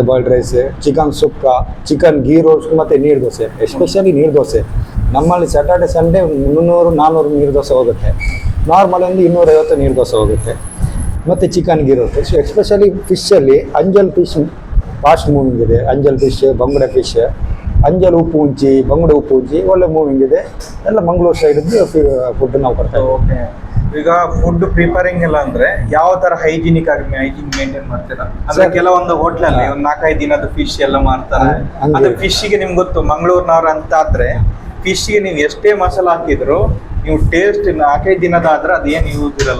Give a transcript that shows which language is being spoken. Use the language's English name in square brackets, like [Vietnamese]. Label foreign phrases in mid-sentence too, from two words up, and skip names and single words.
[English] boiled rice, [Kannada] ಚಿಕನ್ ಸುಕ್ಕ, [English] chicken ghee roast [Kannada] ಮತ್ತು ನೀರು ದೋಸೆ. ಎಸ್ಪೆಷಲಿ ನೀರು ದೋಸೆ ನಮ್ಮಲ್ಲಿ [English] Saturday Sunday [Kannada] 300-400 ನೀರು ದೋಸೆ ಹೋಗುತ್ತೆ. ನಾರ್ಮಲ್ ಒಂದು 250 ನೀರು ದೋಸೆ ಹೋಗುತ್ತೆ. ಮತ್ತು [English] chicken ghee roast. [Kannada] ಸೊ ಎಸ್ಪೆಷಲಿ ಫಿಶಲ್ಲಿ ಅಂಜಲ್ [English] fish fast moving [Kannada] ಇದೆ. ಅಂಜಲ್ ಫಿಶ್, ಬಂಗುಡೆ ಫಿಶ್, ಅಂಜಲ್ ಉಪ್ಪು ಉಂಚಿ, ಬಂಗುಡೆ ಉಪ್ಪು ಉಂಚಿ ಒಳ್ಳೆ ಮೂವಿಂಗ್ ಇದೆ. ಎಲ್ಲ ಮಂಗಳೂರು ಸೈಡ್ದು ಫುಡ್ ನಾವು ಕೊಡ್ತೇವೆ. ಓಕೆ. ಈಗ [English] food preparing [Kannada] ಎಲ್ಲ ಅಂದ್ರೆ ಯಾವ ತರ ಹೈಜಿನಿಕ್ ಆಗಿ ಮೇಂಟೈನ್ ಮಾಡ್ತೀರಾ? ಅಂದ್ರೆ ಕೆಲವೊಂದು ಹೋಟ್ಲಲ್ಲಿ ಒಂದು 4-5 ದಿನದ ಫಿಶ್ ಎಲ್ಲ ಮಾಡ್ತಾರೆ. ಅದು ಫಿಶ್ಗೆ ನಿಮ್ಗೆ ಗೊತ್ತು, ಮಂಗಳೂರಿನವ್ರು ಅಂತ ಆದ್ರೆ ಫಿಶ್ಗೆ ನೀವು ಎಷ್ಟೇ ಮಸಾಲ ಹಾಕಿದ್ರು ನೀವು ಟೇಸ್ಟ್ 4-5 ದಿನದಾದ್ರೆ ಅದೇನು ಯೂಸ್ ಇರಲ್ಲ.